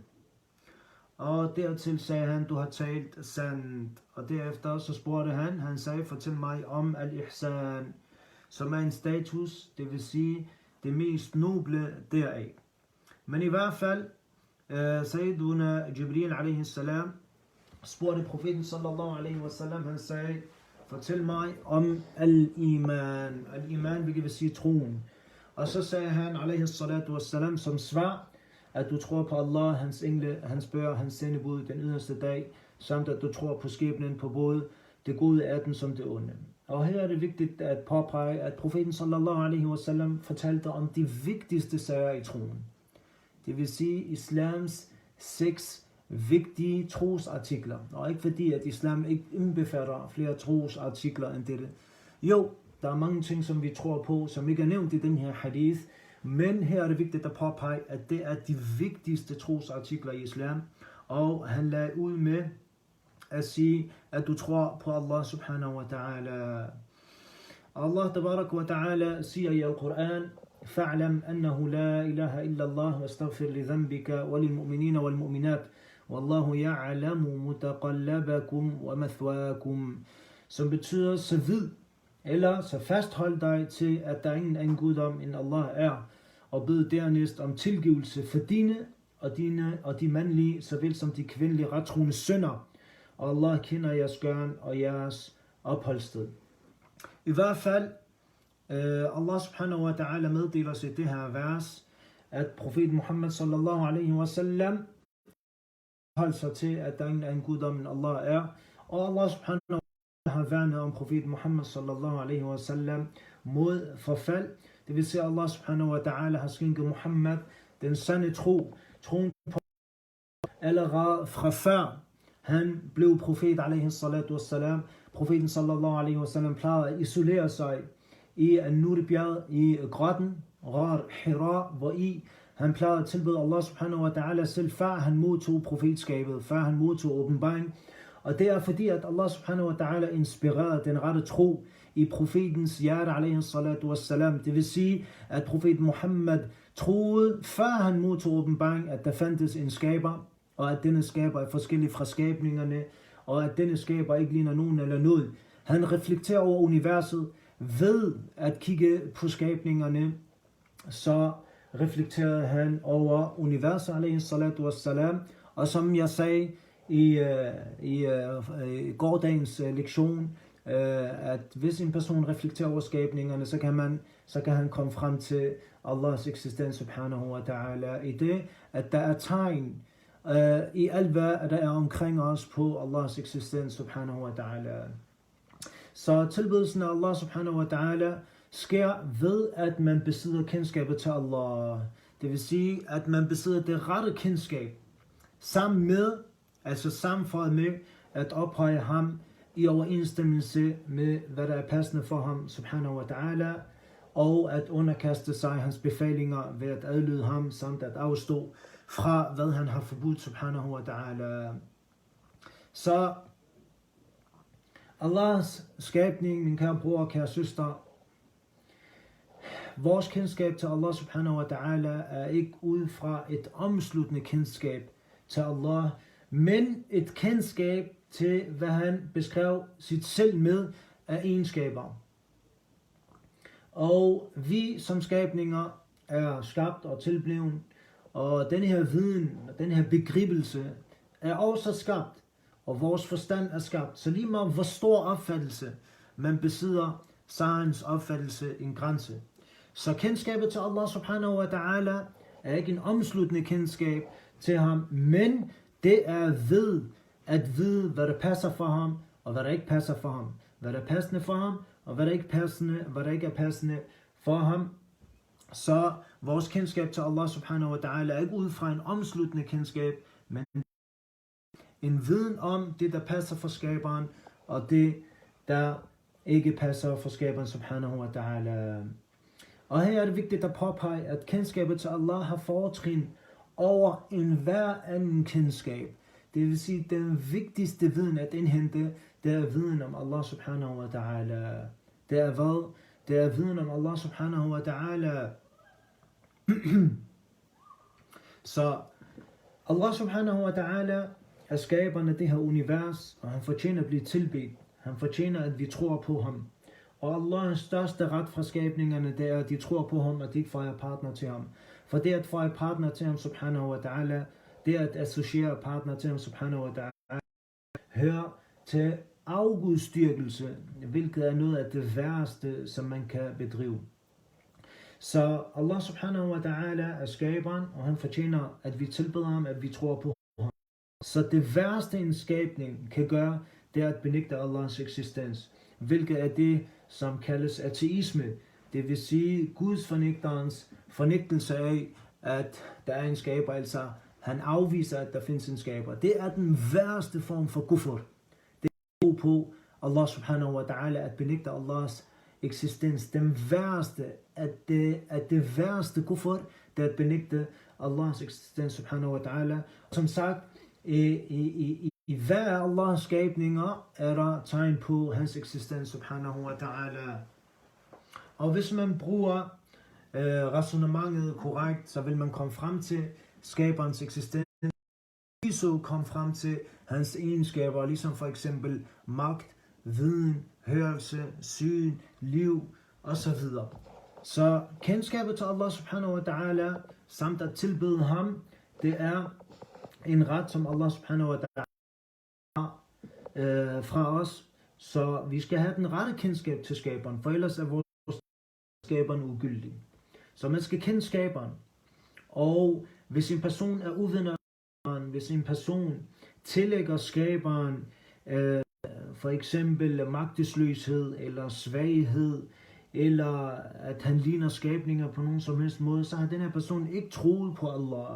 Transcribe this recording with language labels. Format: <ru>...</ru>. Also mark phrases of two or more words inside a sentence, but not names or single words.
<da>Og dertil sagde han, du har talt sandt. Og derefter så spurgte han sagde, fortæl mig om al-ihsan, som er en status, det vil sige det mest noble deraf. Men i hvert fald,</da> <ar>Sayyiduna Jibril alaihi salam</ar> <da>spurgte profeten</da> <ar>sallallahu alaihi wa sallam,</ar> <da>han sagde, fortæl mig om al-iman. Al-iman vil sige troen. Og så sagde han</da> <ar>alaihi salatu wa salam</ar> <da>som svar, at du tror på Allah, hans engle, hans bøger, hans sendebud, den yderste dag, samt at du tror på skæbnen, på både det gode af den som det onde. Og her er det vigtigt at påpege, at profeten</da> <ar>sallallahu alaihi wa sallam</ar> <da>fortalte om de vigtigste sager i troen. Det vil sige islams 6 vigtige trosartikler. Og ikke fordi, at islam ikke indbefatter flere trosartikler end dette. Jo, der er mange ting, som vi tror på, som ikke er nævnt i den her hadith. Men her er det vigtigt at påpege, at det er de vigtigste trosartikler i islam. Og han lagde ud med at sige, at du tror på Allah</da> <ar>subhanahu wa ta'ala. Allah tabarak wa ta'ala</ar> <da>siger i al-Quran,</da> <ar>فَعْلَمْ أَنَّهُ لَا إِلَهَ إِلَّا اللَّهُ وَاسْتَغْفِرْ لِذَنْبِكَ وَلِلْمُؤْمِنِينَ وَالْمُؤْمِنَاتِ وَاللَّهُ يَعْلَمُ مُتَقَلَّبَكُمْ وَمَثْوَاكُمْ.</ar> <da>Som betyder, så vid, Eller så fasthold dig til, at der ingen anden guddom end Allah er, og bed dernæst om tilgivelse for dine og de mandlige, såvel som de kvindelige rettroende synder. Og Allah kender jeres gøren og jeres opholdssted. I hvert fald, Allah</da> <ar>subhanahu wa ta'ala</ar> <da>meddeler sig det her vers, at profeten Muhammad</da> <ar>sallallahu alaihi wa sallam</ar> <da>holder sig til, at der ingen anden guddom end Allah er. Og Allah</da> <ar>subhanahu wa ta'ala</ar> <da>har værnet om profeten Muhammad</da> <ar>sallallahu alaihi wa sallam</ar> <da>mod forfald. Det vil sige, at Allah</da> <ar>subhanahu wa ta'ala</ar> <da>har skænket Muhammad den sande troen på allerede fra før han blev profet</da> <ar>alaihi salatu wassalam.</ar> <da>Profeten</da> <ar>sallallahu alaihi wa sallam</ar> <da>plejede at isolere sig i An-Nur-bjerget i grotten Ghar Hira, hvor han plejede at tilbede Allah</da> <ar>subhanahu wa ta'ala</ar> <da>selv, før han modtog profetskabet, før han modtog åbenbaring. Og det er fordi, at Allah</da> <ar>subhanahu wa ta'ala</ar> <da>inspirerede den rette tro i profetens hjerte,</da> <ar>alaihi salatu wassalam.</ar> <da>Det vil sige, at profeten Muhammad troede, før han modtog åbenbaring, at der fandtes en skaber, og at denne skaber er forskellig fra skabningerne, og at denne skaber ikke ligner nogen eller noget. Han reflekterer over universet ved at kigge på skabningerne, så reflekterede han over universet,</da> <ar>alaihi salatu wassalam.</ar> <da>Og som jeg sagde i gårdagens lektion, at hvis en person reflekterer over skabningerne, så kan han komme frem til Allahs eksistens</da> <ar>subhanahu wa ta'ala,</ar> <da>i det, at der er tegn i alt hvad der er omkring os på Allahs eksistens</da> <ar>subhanahu wa ta'ala.</ar> <da>Så tilbedelsen af Allah</da> <ar>subhanahu wa ta'ala</ar> <da>sker ved, at man besidder kendskabet til Allah. Det vil sige, at man besidder det rette kendskab, sammenføjet med at ophøje ham i overensstemmelse med, hvad der er passende for ham,</da> <ar>subhanahu wa ta'ala,</ar> <da>og at underkaste sig hans befalinger ved at adlyde ham, samt at afstå fra, hvad han har forbudt,</da> <ar>subhanahu wa ta'ala.</ar> <da>Så Allahs skabning, min kære bror og kære søster, vores kendskab til Allah</da> <ar>subhanahu wa ta'ala</ar> <da>er ikke ud fra et omsluttende kendskab til Allah, men et kendskab til, hvad han beskrev sit selv med af egenskaber. Og vi som skabninger er skabt og tilblevet, og denne her viden, og denne her begribelse er også skabt, og vores forstand er skabt. Så lige meget hvor stor opfattelse man besidder, så er hans opfattelse en grænse. Så kendskabet til Allah</da> <ar>subhanahu wa ta'ala</ar> <da>er ikke en omsluttende kendskab til ham, men det er ved at vide, hvad der passer for ham, og hvad der ikke passer for ham. Hvad der er passende for ham, og hvad der ikke er passende for ham. Så vores kendskab til Allah</da> <ar>subhanahu wa ta'ala</ar> <da>er ikke ud fra en omsluttende kendskab, men en viden om det, der passer for skaberen, og det, der ikke passer for skaberen</da> <ar>subhanahu wa ta'ala.</ar> <da>Og her er det vigtigt at påpege, at kendskabet til Allah har fortrin over enhver anden kendskab. Det vil sige, at den vigtigste viden at indhente, det er viden om Allah</da> <ar>subhanahu wa ta'ala.</ar> <da>Det er hvad? Det er viden om Allah</da> <ar>subhanahu wa ta'ala.</ar> <da>Så Allah</da> <ar>subhanahu wa ta'ala</ar> <da>er skaberen af det her univers, og han fortjener at blive tilbedt. Han fortjener, at vi tror på ham. Og Allahs største ret fra skabningerne, det er, at de tror på ham, og de ikke fejrer partner til ham. For det at fejre partner til ham,</da> <ar>subhanahu wa ta'ala,</ar> <da>det at associere partner til ham,</da> <ar>subhanahu wa ta'ala,</ar> <da>hører til afgudstyrkelse, hvilket er noget af det værste, som man kan bedrive. Så Allah</da> <ar>subhanahu wa ta'ala</ar> <da>er skaberen, og han fortjener, at vi tilbeder ham, at vi tror på ham. Så det værste en skabning kan gøre, det er at benægte Allahs eksistens, hvilket er det, som kaldes ateisme. Det vil sige Guds fornægtelse af, at der er en skaber, altså han afviser, at der findes en skaber. Det er den værste form for kufr. Det er på Allah</da> <ar>subhanahu wa ta'ala,</ar> <da>at benægte Allahs eksistens. Den værste, at det værste kufr, det er at benægte Allahs eksistens</da> <ar>subhanahu wa ta'ala.</ar> <da>Som sagt, i hver af Allahs skabninger er der tegn på hans eksistens</da> <ar>subhanahu wa ta'ala.</ar> <da>Og hvis man bruger resonemanget korrekt, så vil man komme frem til skaberens eksistens. Så komme frem til hans egenskaber, ligesom for eksempel magt, viden, hørelse, syn, liv osv. Så kendskabet til Allah</da> <ar>subhanahu wa ta'ala,</ar> <da>samt at tilbede ham, det er en ret, som Allah</da> <ar>subhanahu wa ta'ala</ar> <da>har fra os. Så vi skal have den rette kendskab til skaberen, for ellers er vores skaberen ugyldig. Så man skal kende skaberen. Og hvis en person er uvidende, hvis en person tillægger skaberen for eksempel magtesløshed eller svaghed, eller at han ligner skabninger på nogen som helst måde, så har den her person ikke troet på Allah.</da>